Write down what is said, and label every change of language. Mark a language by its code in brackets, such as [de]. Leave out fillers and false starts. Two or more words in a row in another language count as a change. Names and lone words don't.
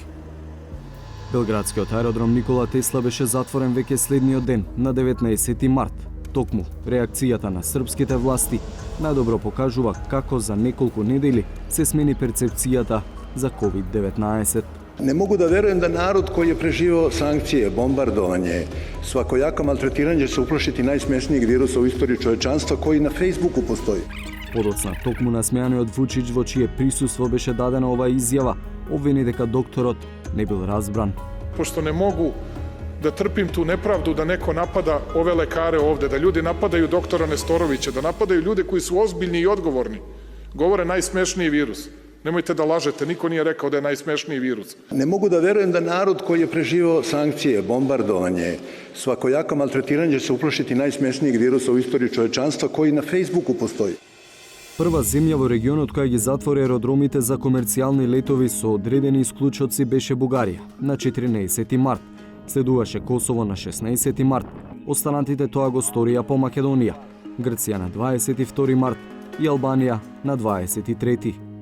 [mk] Белградскиот аеродром Никола Тесла беше затворен веќе следниот ден, на 19 март. Токму, реакцијата на српските власти најдобро покажува како за неколку недели се смени перцепцијата за COVID-19. [sr] Не могу да веруjem da narod koji je preživio sankcije, bombardovanje, svakojako maltretiranje će se uplašiti najsmješnijeg virusa u istoriji čovečanstva koji na Facebooku postoji. [mk] Подоцна, токму насмеаниот Вучич во чие присуство беше дадена оваа изјава, обвини дека докторот не бил разбран. [sr] Pošto ne mogu da trpim tu nepravdu da neko napada ove lekare ovde, da ljudi napadaju doktora Nestorovića, da napadaju ljude koji su ozbiljni i odgovorni, govore najsmešniji virus. Nemojte da lažete, niko nije rekao da je najsmešniji virus. Ne mogu da verujem da narod koji je preživio sankcije, bombardovanje, svakojako maltretiranje će se uplašiti najsmešnijeg virusa u istoriji čovečanstva koji na Facebooku postoji. [mk] Прва земја во регионот која ги затвори аеродромите за комерцијални летови со одредени исклучоци беше Бугарија на 14 март. Следуваше Косово на 16 март. Останатите тоа го сторија по Македонија, Грција на 22 март и Албанија на 23.